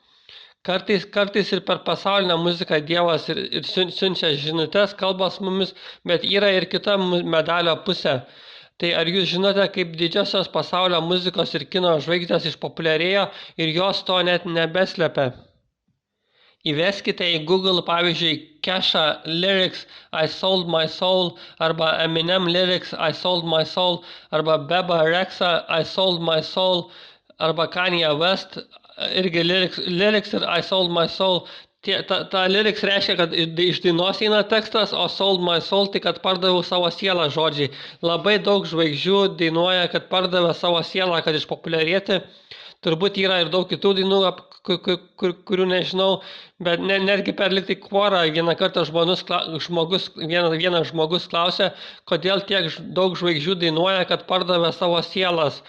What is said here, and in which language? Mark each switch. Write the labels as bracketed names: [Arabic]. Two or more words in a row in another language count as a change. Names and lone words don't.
[Lithuanian] Kartais ir per pasaulinę muziką Dievas ir siunčia žinutes, kalba su mumis, bet yra ir kita medalio pusė. Tai ar jūs žinote, kaip didžiosios pasaulio muzikos ir kino žvaigždės išpopuliarėjo ir jos to net nebeslepia? Įveskite į Google, pavyzdžiui, [English] Kesha lyrics I sold my soul, arba Eminem lyrics I sold my soul, arba Beba Rexha I sold my soul, arba Kanye West irgi lyrics ir I sold my soul. [Lithuanian] Ta lyrics reiškia, kad iš dainos eina tekstas, o [English] sold my soul, [Lithuanian] tai kad pardaviau savo sielą žodžiai. Labai daug žvaigždžių dainuoja, kad pardavė savo sielą, kad išpopuliarėti. Turbūt yra ir daug kitų dainų, kurių nežinau, bet netgi per liktai kvorą vieną kartą vienas žmogus klausė, kodėl tiek daug žvaigždžių dainuoja, kad pardavė savo sielas.